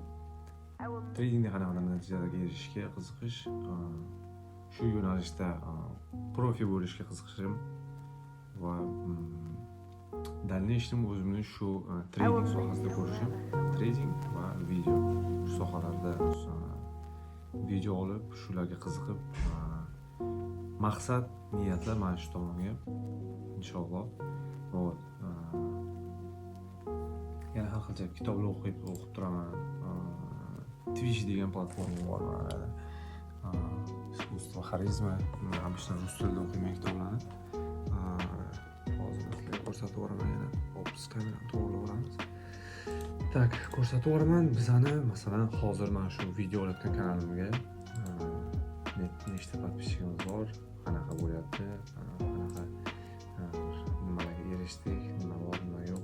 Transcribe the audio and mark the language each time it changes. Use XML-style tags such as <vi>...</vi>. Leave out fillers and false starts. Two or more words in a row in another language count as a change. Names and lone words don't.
<uz>Tradingda qanaqadir natijalarga erishishga qiziqish, shu yo'nalishda profi bo'lishga qiziqishim va дальнейшем o'zimni shu trading sohasida ko'rishim, trading va video shu sohalarda video olib, shularga qiziqib, maqsad, niyatlar mana shu tomonga inshaalloh.</uz> <ru>Вот.</ru> <uz>Yana har xil kitoblar o'qib turaman. Twitch degan platforma bor mana.</uz> <ru>Искусство харизма, обычно</ru> <uz>rus tilida o'qiyman kitoblarni. Ko'rsatib boraman yana. Opus kamerani to'g'rilab olamiz. Tak, ko'rsatib boraman. Bizani masalan hozir mana shu video olayotgan kanalimga nechta podpisчигimiz bor, qanaqa bo'lyapti, qanaqa nimalarga erishdik, nima bor, nima yo'q.</uz>